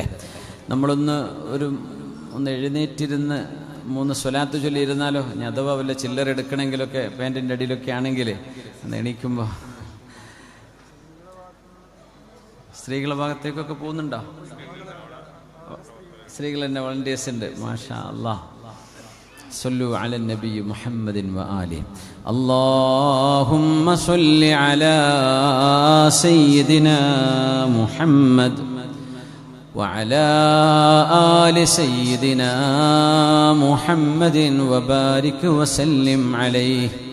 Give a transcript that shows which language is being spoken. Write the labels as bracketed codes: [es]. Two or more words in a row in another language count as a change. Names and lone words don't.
[ml] നമ്മളൊന്ന് എഴുന്നേറ്റിരുന്ന് 3 സ്വലാത്ത് ചൊല്ലിയിരുന്നാലോ? ഞാൻ അഥവാ വല്ല ചില്ലറ എടുക്കണമെങ്കിലൊക്കെ പാൻറ്റിൻ്റെ അടിയിലൊക്കെ ആണെങ്കിൽ അന്ന് എണീക്കുമ്പോൾ സ്ത്രീകളുടെ ഭാഗത്തേക്കൊക്കെ പോകുന്നുണ്ടോ? സ്ത്രീകൾ തന്നെ വളണ്ടിയേഴ്സ് ഉണ്ട്. [ar] ما شاء الله. صلوا على النبي محمد وآله. اللهم صل على سيدنا محمد وعلى آل سيدنا محمد وبارك وسلم عليه.